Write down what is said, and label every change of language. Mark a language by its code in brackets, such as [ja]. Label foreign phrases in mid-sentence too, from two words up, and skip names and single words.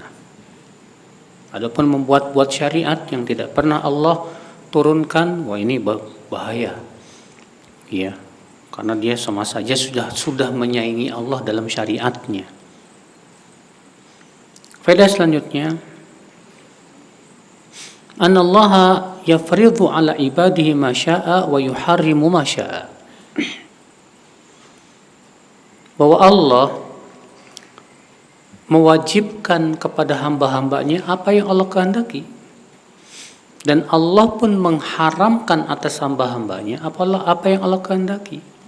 [id] Adapun membuat syariat yang tidak pernah Allah turunkan, wah ini bahaya. Iya, karena dia sama saja sudah menyaingi Allah dalam syariatnya. Faedah selanjutnya, [ar] أن الله يفرض على عباده ما شاء ويحرم ما شاء. [id] Bahwa Allah mewajibkan kepada hamba-hambanya apa yang Allah kehendaki, dan Allah pun mengharamkan atas hamba-hambanya apa yang Allah kehendaki.